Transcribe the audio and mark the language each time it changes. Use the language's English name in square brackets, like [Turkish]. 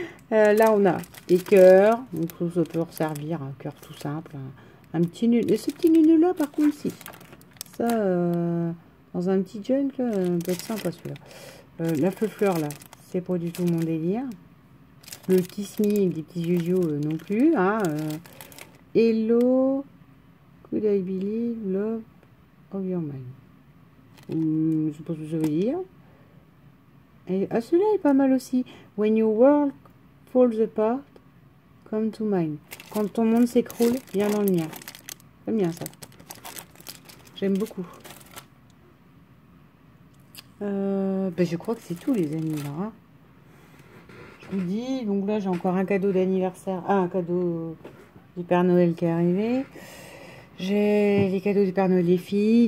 [French] Là, on a des cœurs. Donc, ça peut servir un cœur tout simple. Un petit nœud. Et ce petit nœud-là, par contre, si. Ça, dans un petit junk, là, peut être sympa, celui-là. La fleur, là, c'est pas du tout mon délire. Le kiss me avec des petits yeux non plus. [English] Hein, Hello, could I believe love of your mind. [French] Je sais pas ce que ça veut dire. Et, celui-là est pas mal aussi. [English] When your world falls apart, come to mine. [French] Quand ton monde s'écroule, viens dans le mien. J'aime bien ça. J'aime beaucoup. Ben je crois que c'est tout, les amis. Là, hein. Je vous dis, donc là, j'ai encore un cadeau d'anniversaire. Ah, un cadeau du Père Noël qui est arrivé. J'ai les cadeaux du Père Noël des filles.